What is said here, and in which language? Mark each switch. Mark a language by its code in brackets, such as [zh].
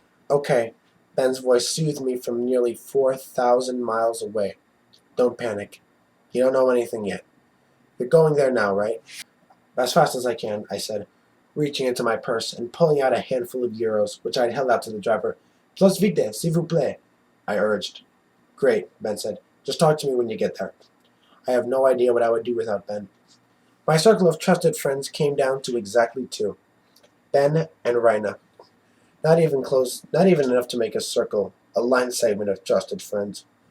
[en] Okay, Ben's voice soothed me from nearly 4,000 miles away. Don't panic. You don't know anything yet. You're going there now, right? As fast as I can, I said, reaching into my purse and pulling out a handful of euros, which I'd held out to the driver. [fr] Plus vite, s'il vous plaît, [en] I urged. Great, Ben said. Just talk to me when you get there. I have no idea what I would do without Ben. My circle of trusted friends came down to exactly two. Ben and Raina. Not even close, not even enough to make a circle, a line segment of trusted friends.